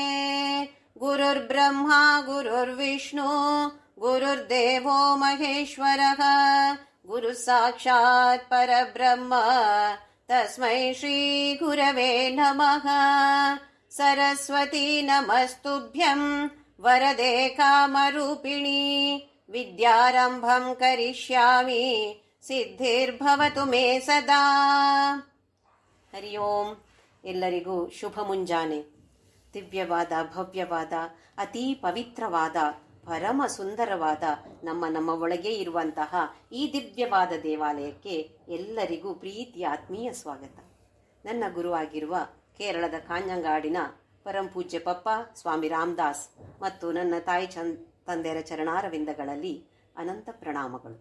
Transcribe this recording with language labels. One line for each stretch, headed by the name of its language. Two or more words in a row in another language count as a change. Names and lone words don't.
Sanskrit: गुरुर्ब्रह्मा गुरुर्विष्णु गुरुर्देवो महेश्वरः गुरुः साक्षात् परब्रह्म तस्मै श्रीगुरवे नमः। सरस्वती नमस्तुभ्यं वरदे कामरूपिणी विद्यारंभं करिष्यामि ಸಿದ್ಧಿರ್ಭವತು ಮೇ ಸದಾ. ಹರಿ ಓಂ.
Kannada: ಎಲ್ಲರಿಗೂ ಶುಭ ಮುಂಜಾನೆ. ದಿವ್ಯವಾದ, ಭವ್ಯವಾದ, ಅತೀ ಪವಿತ್ರವಾದ, ಪರಮ ಸುಂದರವಾದ ನಮ್ಮ ಒಳಗೆ ಇರುವಂತಹ ಈ ದಿವ್ಯವಾದ ದೇವಾಲಯಕ್ಕೆ ಎಲ್ಲರಿಗೂ ಪ್ರೀತಿಯ ಆತ್ಮೀಯ ಸ್ವಾಗತ. ನನ್ನ ಗುರುವಾಗಿರುವ ಕೇರಳದ ಕಾಂಜಂಗಾಡಿನ ಪರಂಪೂಜ್ಯ ಪಪ್ಪ ಸ್ವಾಮಿ ರಾಮದಾಸ್ ಮತ್ತು ನನ್ನ ತಾಯಿ ತಂದೆಯರ ಚರಣಾರವಿಂದಗಳಲ್ಲಿ ಅನಂತ ಪ್ರಣಾಮಗಳು.